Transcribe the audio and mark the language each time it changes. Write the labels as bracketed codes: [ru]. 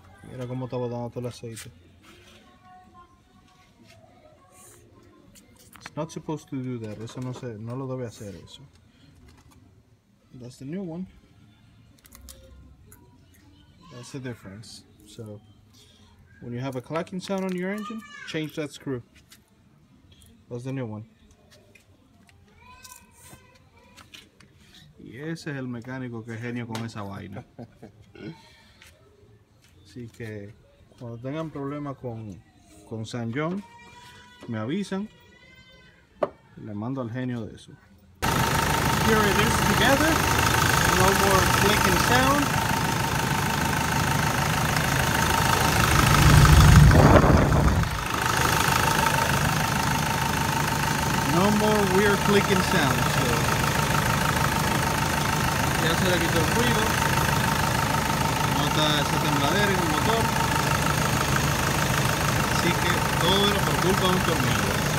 [es] Mira cómo está botando todo el aceite. [en] It's not supposed to do that. [es] Eso no lo debe hacer eso. [en] That's the new one. That's the difference. So when you have a clacking sound on your engine, change that screw. That's the new one. [es] Y ese es el mecánico que es genio con esa vaina. Así que cuando tengan problemas con Ssangyong, me avisan. Le mando al genio de eso. [en] Here it is together. No more clicking sound. No more weird clicking sounds. [es] So, ya se le quitó el ruido. No está esa tembladera en el motor. Así que todo era por culpa de un tornillo.